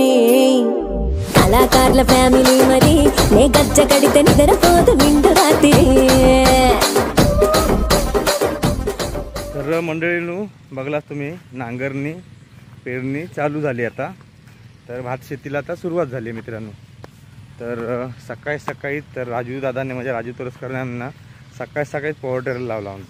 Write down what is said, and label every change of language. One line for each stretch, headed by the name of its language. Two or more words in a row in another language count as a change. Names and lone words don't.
Telugu: కళాకారుల ఫ్యామిలీ మరి నే గజ్జ కడితే నిద్రపోదు నిండు రాత్రి.
Marathi: तर मंडळींनो बघलात तुम्ही नांगरणी पेरणी चालू झाली आता. तर भात शेतीला आता सुरुवात झाली मित्रांनो. तर सकाळी सकाळी तर राजू दादाने म्हणजे राजू तोरसकर यांना सकाळी सकाळीच
English: power tiller
Marathi: लावला आमचं.